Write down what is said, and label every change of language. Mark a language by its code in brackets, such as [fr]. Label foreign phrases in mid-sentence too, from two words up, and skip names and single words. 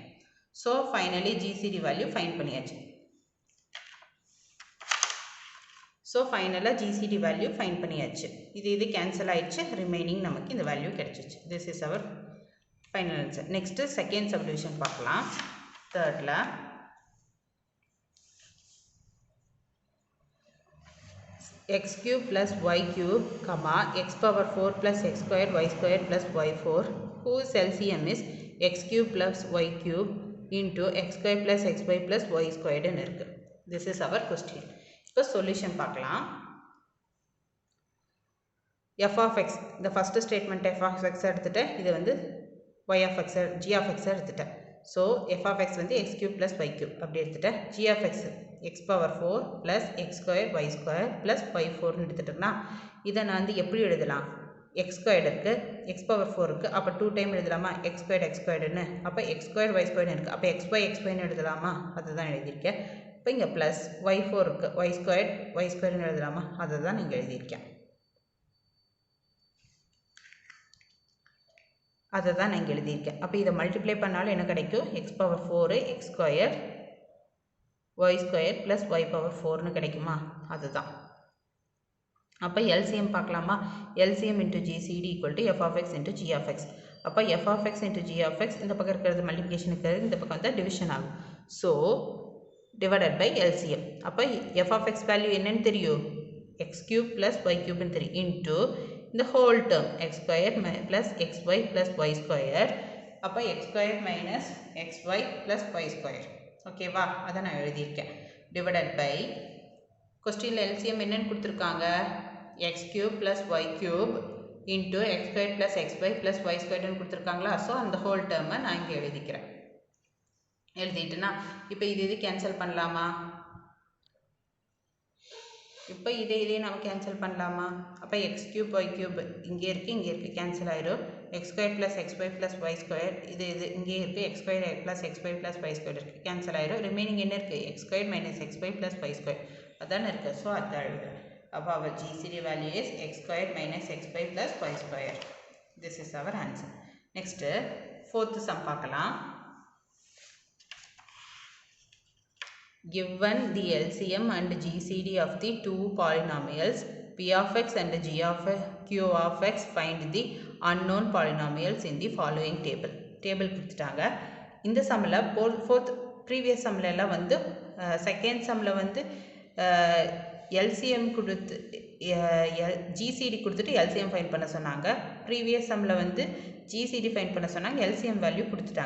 [ta] ஸோ [en] finally GCD value find [ta] பண்ணியாச்சு. ஸோ ஃபைனலாக [en] GCD value find [ta] பண்ணியாச்சு. இது கேன்சல் ஆயிடுச்சு. ரிமைனிங் நமக்கு இந்த வேல்யூ கிடச்சிச்சு. [en] this is our final answer. next second subdivision [ta] பார்க்கலாம். [en] தேர்டில் x³ plus y³ x power 4 plus x² y² plus y4 whose LCM is x³ plus y³ into x² plus xy plus y² [ta] ன்னு இருக்கு. [en] This is our question. [ta] இப்போ சொல்யூஷன் பார்க்கலாம். f of x, இந்த [en] first statement f of x [ta] எடுத்துட்டு இது வந்து [en] y of x g of x [ta] எடுத்துட்டேன். ஸோ [en] f of x [ta] வந்து [en] x³ plus y³ [ta] அப்படி எடுத்துட்டேன். [en] g of x x power 4 plus x² y² plus y4ன்னு [ta] எடுத்துட்டோம்னா இதை நான் வந்து எப்படி எழுதலாம்? x² இருக்குது, [en] x power 4 [ta] இருக்குது, அப்போ 2 டைம் எழுதலாமா? x²ன்னு அப்போ [en] x² y²ன்னு [ta] இருக்குது. அப்போ xyன்னு எழுதலாமா? அதுதான் எழுதியிருக்கேன். இப்போ இங்கே [en] plus y4 [ta] இருக்குது, y²ன்னு எழுதலாமா? அதை தான் நீங்கள் எழுதியிருக்கேன். அதை தான் நான் இங்கே எழுதியிருக்கேன். அப்போ இதை மல்டிப்ளை பண்ணாலும் என்ன கிடைக்கும்? [en] x power 4 x² y² plus y power 4ன்னு [ta] கிடைக்குமா? அதுதான். அப்போ எல்சிஎம் பார்க்கலாமா? [en] LCM into GCD equal to f of x into g of x. [ta] அப்போ [en] f of x into g of x [ta] இந்த பக்கம் இருக்கிறது மல்டிப்ளிகேஷன் இருக்கிறது, இந்த பக்கம் வந்து டிவிஷன் ஆகும். ஸோ [en] divided by LCM. [ta] அப்போ [en] f of x [ta] வேல்யூ என்னன்னு தெரியும்? [en] x³ plus y³ தெரியும். இன்ட்டு இந்த whole term x² plus xy plus y². அப்போ x² minus xy plus y². ஓகேவா? [ta] அதை நான் எழுதியிருக்கேன். [en] divided by [ta] கொஸ்டினில் எல்சிஎம் என்னன்னு கொடுத்துருக்காங்க? [en] x³ plus y³ இன்ட்டு x² plus xy plus y²ன்னு கொடுத்துருக்காங்களா? [ta] ஸோ அந்த ஹோல் டேர்மை நான் இங்கே எழுதிக்கிறேன். எழுதிட்டுனா இப்போ இது கேன்சல் பண்ணலாமா? இப்போ இதே நம்ம கேன்சல் பண்ணலாமா? அப்போ [en] x³ y³ [ta] இங்கே இருக்குது கேன்சல் ஆயிரும். [en] x² plus xy plus y² [ta] இது இங்கே இருக்குது, [en] x² plus xy plus y² [ta] இருக்குது கேன்சல் ஆயிரும். ரிமைனிங் என்ன இருக்குது? [en] x² minus xy plus y². [ta] அதானே இருக்குது. [en] ஸோ [ta] அதான் எழுதுறேன். [en] அப்போ our GCD value is x² minus xy plus y². This is our answer. next fourth sum பார்க்கலாம். Given the LCM and GCD of the two polynomials p of x and g of q of x, find the unknown polynomials in the following table. [ta] டேபிள் கொடுத்துட்டாங்க. இந்த சம்மில் ஃபோர்த் ப்ரீவியஸ் சம்மில் எல்லாம் வந்து செகண்ட் சம்மில் வந்து எல்சிஎம் கொடுத்து ஜிசிடி கொடுத்துட்டு எல்சிஎம் ஃபைன் பண்ண சொன்னாங்க. ப்ரீவியஸ் சம்மில் வந்து [en] GCD find [ta] பண்ண சொன்னாங்க, [en] LCM value [ta] கொடுத்துட்டாங்க.